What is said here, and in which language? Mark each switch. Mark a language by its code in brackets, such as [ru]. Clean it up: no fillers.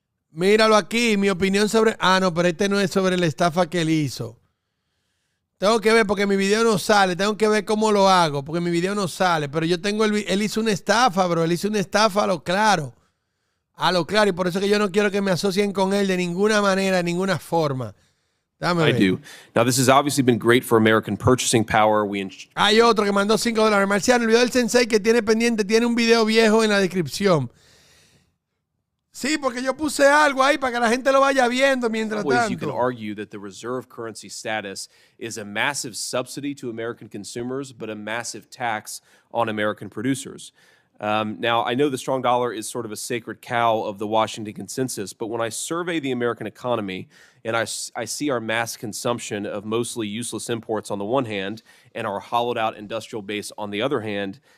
[es] Míralo aquí, mi opinión sobre... Ah, no, pero este no es sobre la estafa que él hizo. Tengo que ver porque mi video no sale. Tengo que ver cómo lo hago porque mi video no sale. Pero yo tengo él hizo una estafa, bro. Él hizo una estafa a lo claro. A lo claro. Y por eso que yo no quiero que me asocien con él de ninguna manera, de ninguna forma. Dame ver. [en] I do. Now, this has obviously been great for American purchasing power. [es] Hay otro que mandó $5. Marciano, el video del sensei que tiene pendiente tiene un video viejo en la descripción. Sí, porque yo puse algo ahí para que la gente lo vaya viendo mientras tanto. [en] You can argue that the reserve currency status is a massive subsidy to American consumers, but a massive tax on American producers. Now, I know the strong dollar is sort of a sacred cow of the Washington consensus, but when I survey the American economy and I see our mass consumption of mostly useless imports on the one hand and our hollowed out industrial base on the other hand,